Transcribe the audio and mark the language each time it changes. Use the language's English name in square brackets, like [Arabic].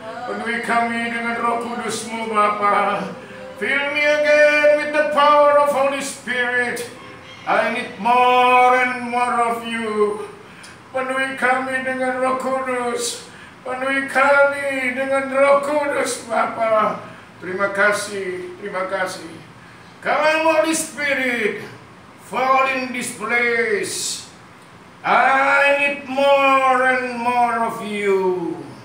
[Indonesian] Penuhi kami dengan Roh Kudus-Mu Bapa. [English] Fill me again with the power of Holy Spirit. I need more and more of you. [Indonesian] Penuhi kami dengan Roh Kudus. Penuhi kami dengan Roh Kudus Bapa. Terima kasih. [English] Come Holy Spirit, fall in this place. I need more and more of you.